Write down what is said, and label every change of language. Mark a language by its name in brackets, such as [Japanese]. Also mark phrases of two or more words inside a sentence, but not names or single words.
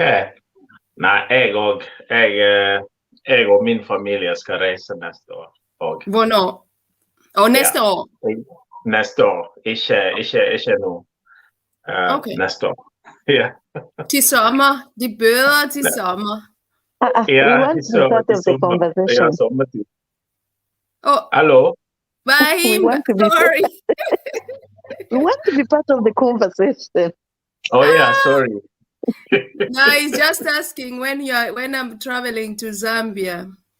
[Norwegian] Nei, jeg og min familie skal reise neste år. [Danish] Hvornår? Og næste år? [Norwegian] Neste år, ikke nå. Okay. Neste år. Ja. Til sommer, de bøder til sommer. Ja, [English] we want to be part of the conversation. Oh, hello. Bahim, sorry. We want to be part of the conversation. Oh yeah, sorry. No, he's just asking when I'm traveling to Zambia.